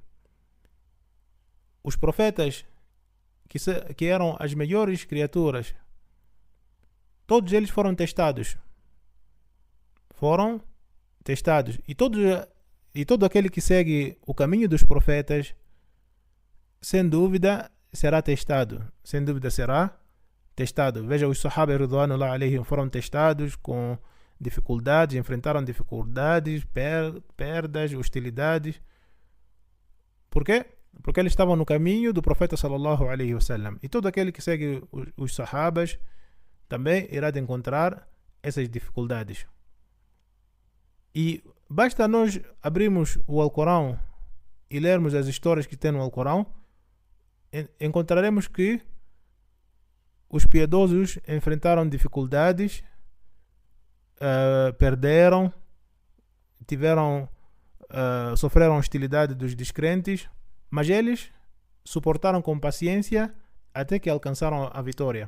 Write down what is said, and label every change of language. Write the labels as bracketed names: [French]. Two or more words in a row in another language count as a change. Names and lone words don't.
[Portuguese] Os profetas, que eram as melhores criaturas, todos eles foram testados. E todo aquele que segue o caminho dos profetas, sem dúvida, será testado. Veja, os Sahaba [Arabic] رضوان الله عليهم [Portuguese] foram testados com dificuldades, enfrentaram dificuldades, perdas, hostilidades. Por quê? Porque eles estavam no caminho do profeta [Arabic] صلى الله عليه وسلم. [Portuguese] E todo aquele que segue os Sahabas também irá de encontrar essas dificuldades. E basta nós abrirmos o Alcorão e lermos as histórias que tem no Alcorão, encontraremos que os piedosos enfrentaram dificuldades, perderam, sofreram hostilidade dos descrentes, mas eles suportaram com paciência até que alcançaram a vitória.